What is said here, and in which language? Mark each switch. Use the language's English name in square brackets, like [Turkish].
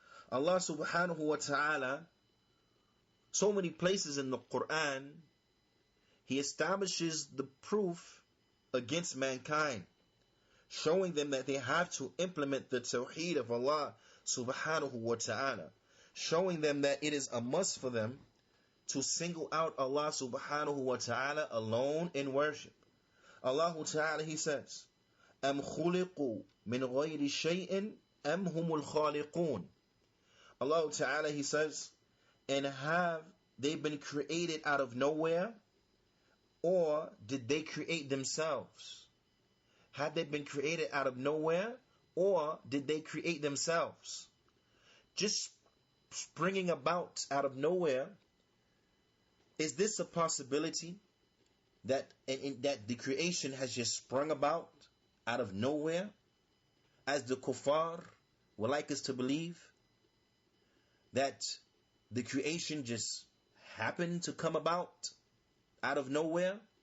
[English] Allah subhanahu wa ta'ala, so many places in the Qur'an, He establishes the proof against mankind, showing them that they have to implement the tawheed of Allah subhanahu wa ta'ala, showing them that it is a must for them to single out Allah subhanahu wa ta'ala alone in worship. [Arabic] Allah Ta'ala, [English] He says, [Arabic] أَمْ خُلِقُوا مِنْ غَيْرِ شَيْءٍ أَمْ هُمُ الْخَالِقُونَ. [English] Allah Ta'ala, He says, and have they been created out of nowhere, or did they create themselves? Have they been created out of nowhere, or did they create themselves? just springing about out of nowhere, is this a possibility that that the creation has just sprung about out of nowhere, as the kuffar would like us to believe, that the creation just happened to come about out of nowhere?